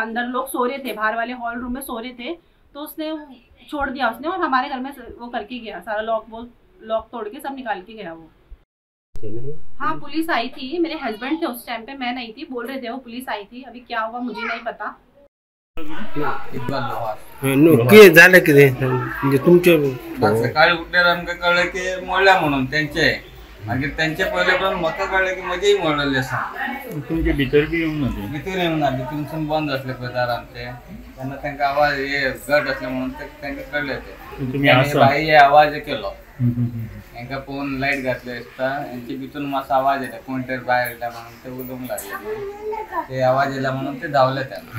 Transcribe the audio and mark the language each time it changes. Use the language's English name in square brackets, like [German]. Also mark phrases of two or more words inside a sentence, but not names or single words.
[Hindi] अंदर लोग सो रहे थे, बाहर वाले हॉल रूम में सो रहे थे, तो उसने छोड़ दिया उसने, और हमारे घर में वो करके गया सारा लॉक तोड़ के सब निकाल के गया वो। हाँ पुलिस आई थी, मेरे हस्बैंड थे उस टाइम पे, मैं नहीं थी, बोल रहे थे वो पुलिस आई थी। अभी क्या हुआ मुझे नहीं पता। [Marathi] नक्की झालं की म्हणजे तुमचे [Konkani] सकाळी उठल्यावर आमकां कळलं की मोडल्या म्हणून त्यांचे, मागीर त्यांचे पहिले पण म्हाका कळलं की म्हजेय मोडलेले आसा। तुमचे भितर बी येवंक ना? भितर येवंक ना, भितरसून बंद आसले पळय दार आमचे, तेन्ना तांकां आवाज हे घट आसले म्हणून तांकां कळले ते बाई आवाज केलो, तांकां पळोवन लायट घातली आसता, हेंचे भितून मातसो आवाज येता, कोण तरी भायर येयला म्हणून ते उलोवंक लागले, ते आवाज येयला म्हणून ते धांवले तेन्ना।